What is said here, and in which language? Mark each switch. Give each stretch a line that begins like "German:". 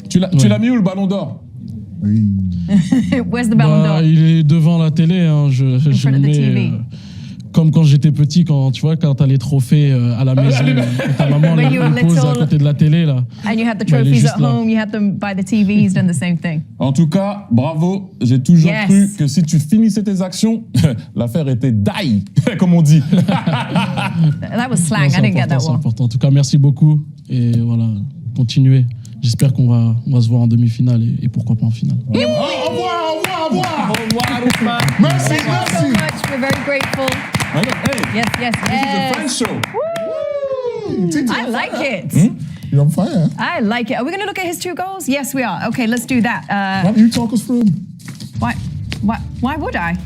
French: Tu l'as mis où le ballon d'or?
English: Where's the ballon d'or?
French: Il est devant la télé. Hein. Je le mets comme quand j'étais petit, quand t'as les trophées à la maison, ta maman les pose à côté de la télé. Là.
English: And you had the trophies at home, you had them by the TV, he's done the same thing.
French: En tout cas, bravo. J'ai toujours cru que si tu finissais tes actions, l'affaire était die, comme on dit.
English: That was slang, I didn't get that one.
French: En tout cas, merci beaucoup. Et voilà, continuez. J'espère qu'on va se voir en demi-finale et pourquoi pas en finale. Au revoir. Merci.
English: Thank you so much. We're very grateful. Hey, yes. This is a French show. Woo! I like it. You're on fire. I like it. Are we going to look at his 2 goals? Yes, we are. Okay, let's do that. Why don't you talk us through them? Why would I?